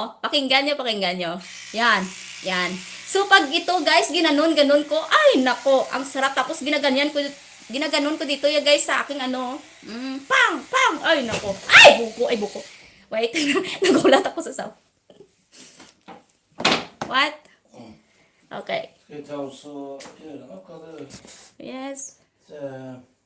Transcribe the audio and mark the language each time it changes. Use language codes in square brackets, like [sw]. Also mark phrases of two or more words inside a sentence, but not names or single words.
[tl] Pakinggan nyo. Yan, yan. So, pag ito, guys, ginanon ko, ay, nako, ang sarap. Tapos, ginaganon ko dito, ya, guys, sa aking pang, pang, ay, nako. Ay, buko. Wait, nagulat ako sa sound. [en] What? Okay. [sv] Ska vi ta oss och göra något eller? [en] Yes. [sv] Så,